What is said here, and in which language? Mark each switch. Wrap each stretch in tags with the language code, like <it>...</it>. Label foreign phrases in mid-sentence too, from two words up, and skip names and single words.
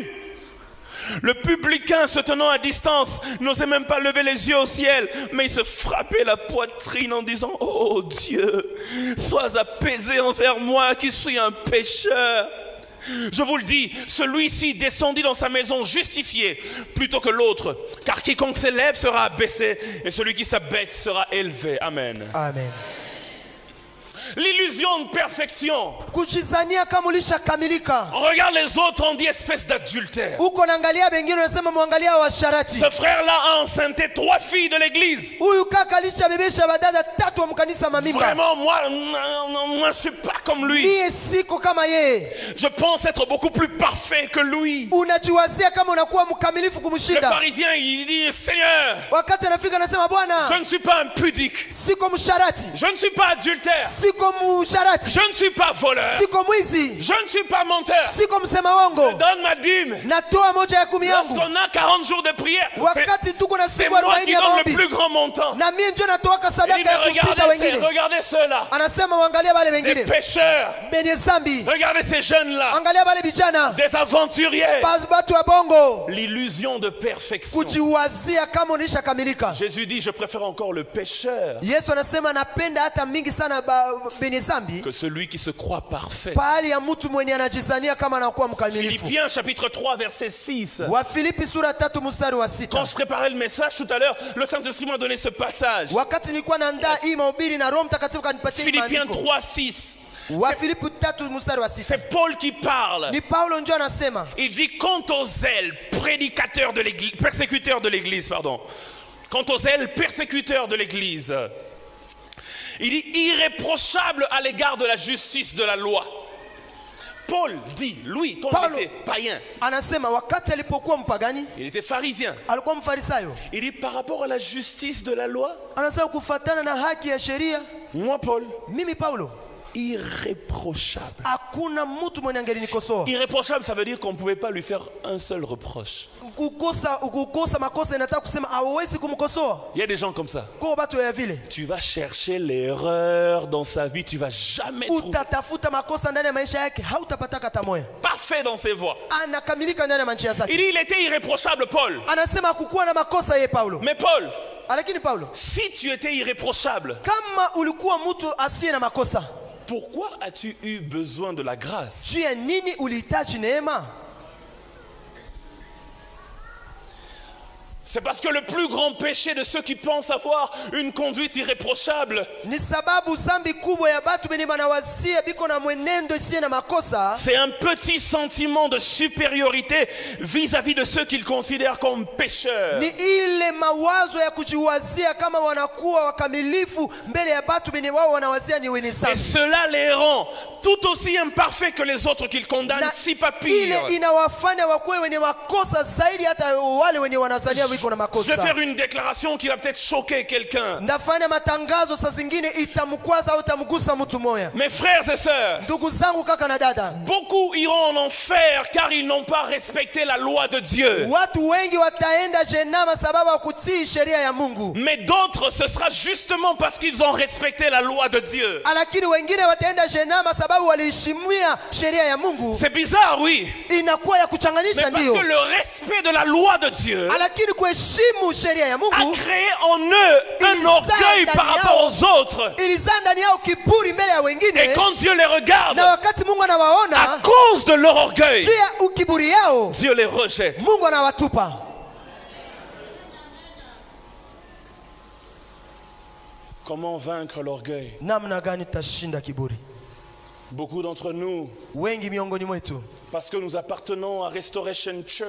<fr>Le publicain, se tenant à distance, n'osait même pas lever les yeux au ciel, mais il se frappait la poitrine en disant: oh Dieu, sois apaisé envers moi qui suis un pécheur. Je vous le dis, celui-ci descendit dans sa maison justifié plutôt que l'autre, car quiconque s'élève sera abaissé et celui qui s'abaisse sera élevé. Amen. Amen. L'illusion de perfection.</fr> <sw>Kujizania kama ulishakamilika.</sw> <fr>On regarde les autres, on dit espèce d'adultère.</fr> <sw>Uko naangalia wengine unasema muangalia washarati.</sw> <fr>Ce frère-là a enceinté 3 filles de l'église.</fr> <sw>Huyu kaka alishabebesha badada 3 wa mkanisa mamimba.</sw> <fr>Vraiment, moi je suis pas comme lui.</fr> <sw>Mie siko kama yeye.</sw> <fr>Je pense être beaucoup plus parfait que lui.</fr> <sw>Unajiwazia kama unakuwa mkamilifu</sw> <fr>Le</fr> <sw>kumshinda.</sw> <fr>pharisien, il dit: Seigneur,</fr> <sw>Wakati anafika anasema Bwana,</sw> <fr>je ne suis pas impudique.</fr> <sw>siko msharati.</sw> <fr>Je ne suis pas adultère.</fr> <sw>Siko msharati.</sw> <fr>Je ne suis pas voleur.</fr> <sw>Siko mwizi.</sw> <fr>Je ne suis pas menteur.</fr> <sw>Siko msema wongo.</sw> <fr>Je donne ma dîme.</fr> <sw>Natoa moja ya 10 yangu.</sw> <fr>Lorsqu'on a 40 jours de prière,</fr> <sw>Wakati tuko na</sw> <fr>c'est</fr> <sw>siku</sw> <fr>moi</fr> <sw>40</sw> <fr>qui</fr> <sw>ya</sw> <fr>donne</fr> <sw>maombi.</sw> <fr>le plus grand montant.</fr> <sw>Na mimi ndio natoa</sw> <fr>Il</fr> <sw>sadaka</sw> <fr>dit:</fr> <sw>ya</sw> <fr>mais</fr> <sw>kupita wengine.</sw> <fr>regardez ceux-là.</fr> <sw>Anasema waangalia wale</sw> <fr>Des</fr> <sw>wengine.</sw> <fr>pécheurs.</fr> <sw>Benye zambi.</sw> <fr>Regardez ces jeunes-là.</fr> <sw>Angalia wale vijana.</sw> <fr>Des aventuriers.</fr> <sw>Batu wa bongo.</sw> <fr>L'illusion de perfection.</fr> <sw>Kujiwazia kama unishakamilika.</sw> <fr>Jésus dit: je préfère encore le pécheur</fr> <sw>Yesu anasema napenda hata mingi sana benye zambi</sw> <fr>que celui qui se croit parfait.</fr> <sw>pahali ya mtu mwenye anajizania kama anakuwa mkamilifu.</sw> <fr>Philippiens chapitre 3 verset 6.</fr> <sw>Wa Filipi sura 3 mstari wa 6.</sw> <fr>Quand je préparais le message tout à l'heure, le Saint-Esprit m'a donné ce passage.</fr> <sw>Wakati nilikuwa naandaa hii mahubiri na Roho Mtakatifu kanipatia hii</sw> <fr>Philippiens</fr> <sw>maandiko.</sw> <fr>3 6.</fr> <sw>Wa Filipi 3 mstari wa 6.</sw> <fr>C'est Paul qui parle.</fr> <sw>Ni Paulo ndio anasema.</sw> <fr>Il dit: quant aux zèles prédicateurs de l'église, persécuteurs de l'église, pardon. Quant aux zèles persécuteurs de l'église, il dit irréprochable à l'égard de la justice de la loi. Paul dit, lui, quand il était païen,</fr> <sw>anasema wakati alipokuwa mpagani,</sw> <fr>il était pharisien.</fr> <sw>alikuwa mfarisayo.</sw> <fr>Il dit par rapport à la justice de la loi,</fr> <sw>Anasema kufuatana na haki ya sheria,</sw> <fr>moi Paul,</fr> <sw>mimi Paulo,</sw> <fr>irréprochable.</fr> <sw>hakuna mtu mwenye angelinikosoa.</sw> <fr>Irréprochable, ça veut dire qu'on ne pouvait pas lui faire un seul reproche.</fr> <sw>Kukosa makosa inataka kusema hawezi kumkosoa.</sw> <fr>Il y a des gens comme ça.</fr> <sw>Kwa watu ya vile.</sw> <fr>Tu vas chercher l'erreur dans sa vie, tu vas jamais trouver.</fr> <sw>Utatafuta makosa ndani ya maisha yake, hautapata hata moja.</sw> <fr>Parfait dans ses voies.</fr> <sw>Anakamilika ndani ya njia zake.</sw> <fr>Il dit il était irréprochable, Paul.</fr> <sw>Anasema hakukuwa na makosa yeye Paulo.</sw> <fr>Mais Paul,</fr> <sw>lakini Paulo,</sw> <fr>si tu étais irréprochable,</fr> <sw>kama ulikuwa mtu asiye na makosa,</sw> <fr>pourquoi as-tu eu besoin de la grâce?</fr> <sw>juu ya nini ulihitaji neema?</sw> <fr>C'est parce que le plus grand péché de ceux qui pensent avoir une conduite irréprochable,</fr> <sw>ni sababu zambi kubwa ya batu benye banawazia biko na mwenendo isiye na makosa,</sw> <fr>c'est un petit sentiment de supériorité vis-à-vis de ceux qu'ils considèrent comme pécheurs.</fr> <sw>ni ile mawazo ya kujiwazia kama wanakuwa wakamilifu mbele ya batu benye wao wanawazia ni wenye</sw> <fr>Et</fr> <sw>zambi.</sw> <fr>cela les rend tout aussi imparfaits que les autres qu'ils condamnent, si pas pire.</fr> <sw>Ile inawafanya wakuwe wenye makosa zaidi hata wale wenye wanazania wiko na</sw> <fr>Je vais</fr> <sw>makosa.</sw> <fr>faire une déclaration qui va peut-être choquer quelqu'un.</fr> <sw>Ndafanya matangazo saa zingine itamkwaza au itamgusa mtu moya.</sw> <fr>Mes frères et sœurs,</fr> <sw>Ndugu zangu kaka na dada,</sw> <fr>beaucoup iront en enfer car ils n'ont pas respecté la loi de Dieu.</fr> <sw>watu wengi wataenda jehanamu sababu ya kutii sheria ya Mungu.</sw> <fr>Mais d'autres, ce sera justement parce qu'ils ont respecté la loi de Dieu.</fr> <sw>Lakini wengine wataenda jehanamu sababu waliheshimia sheria ya Mungu.</sw> <fr>C'est bizarre, oui.</fr> <sw>Inakuwa ya</sw> <fr>Mais</fr> <sw>kuchanganyisha</sw> <fr>parce</fr> <sw>ndio.</sw> <fr>que le respect de la loi de Dieu</fr> <sw>Lakini kuheshimu sheria ya</sw> <fr>a</fr> <sw>Mungu</sw> <fr>créé en eux un orgueil par rapport aux autres.</fr> <sw>ilizaa ndani yao kiburi mbele ya</sw> <fr>Et</fr> <sw>wengine,</sw> <fr>quand Dieu les regarde,</fr> <sw>na wakati Mungu</sw> <fr>à</fr> <sw>anawaona</sw> <fr>cause de leur orgueil,</fr> <sw>juu ya ukiburi yao,</sw> <fr>Dieu les rejette.</fr> <sw>Mungu anawatupa.</sw> <fr>Comment vaincre l'orgueil?</fr> <sw>Namna gani tutashinda kiburi?</sw> <fr>Beaucoup d'entre nous,</fr> <sw>wengi miongoni mwetu,</sw> <fr>parce que nous appartenons à Restoration Church,</fr>